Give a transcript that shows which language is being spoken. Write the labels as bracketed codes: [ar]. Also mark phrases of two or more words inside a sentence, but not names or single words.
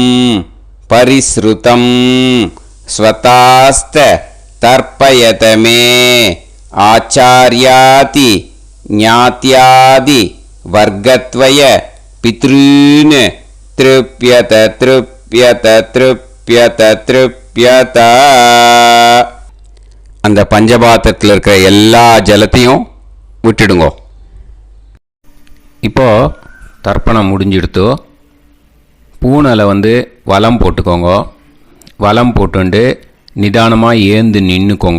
[sa] परिसृतं स्वतास्त तर्पयत मे आचार्याति ज्ञात्यादि वर्गत्वय पितॄन् तृप्यत तृप्यत तृप्यत तृप्यत [ta] அந்த பஞ்சபாத்திரத்தில் இருக்கிற எல்லா ஜலத்தையும் விட்டுடுங்க. இப்போது தர்ப்பணம் முடிஞ்சிடுத்து. பூனலை வலம் போட்டுக்கோங்க. வலம் போட்டுண்டு நிதானமாக ஏந்து நின்றுக்கோங்க.